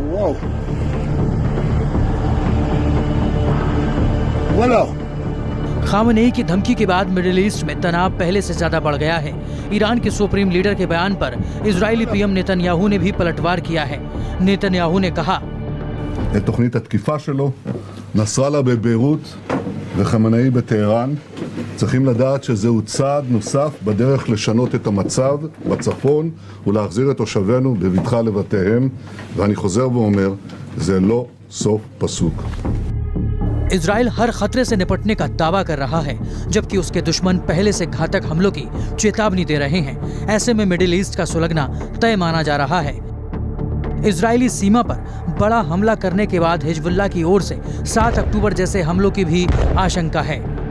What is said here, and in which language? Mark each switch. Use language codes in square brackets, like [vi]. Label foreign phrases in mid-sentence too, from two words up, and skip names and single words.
[hi] खामनेई की धमकी के बाद मिडिल ईस्ट में तनाव पहले से ज्यादा बढ़ गया है। ईरान के [en] Supreme Leader [hi] के बयान पर इजरायली पीएम नेतन्याहू ने भी पलटवार किया है। नेतन्याहू ने कहा, [he] תוכנית התקיפה שלו, נסראללה בביירות וחמינאי בטהרן צריכים לדעת שזהו צעד נוסף בדרך לשנות את המצב בצפון ולהחזיר את תושבינו בבטחה לבתיהם, ואני חוזר ואומר, זה לא סוף פסוק। [hi] इजराइल हर खतरे से निपटने का दावा कर रहा है जबकि उसके दुश्मन पहले से घातक हमलों की चेतावनी दे रहे हैं। ऐसे में मिडिल ईस्ट का सुलगना तय माना जा रहा है। इजरायली सीमा पर बड़ा हमला करने के बाद हिजबुल्लाह की ओर से 7 अक्टूबर जैसे हमलों की भी आशंका है।